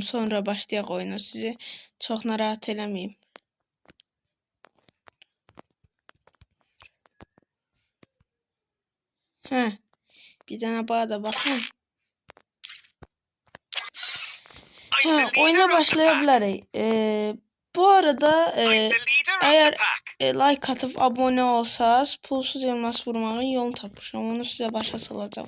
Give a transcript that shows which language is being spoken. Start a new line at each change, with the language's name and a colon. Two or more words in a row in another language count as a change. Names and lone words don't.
Azerbaijani: Sonra başlayaq oyunu. Sizi çox narahat eləməyim. Hə. Bir dənə bana da baxın. Hə,
Turkish: oyuna başlayabiliriz. Bu arada eğer like atıp abone olsanız
Azerbaijani: pulsuz elmas vurmağın yolunu tapmışam. Onu size başa salacağım.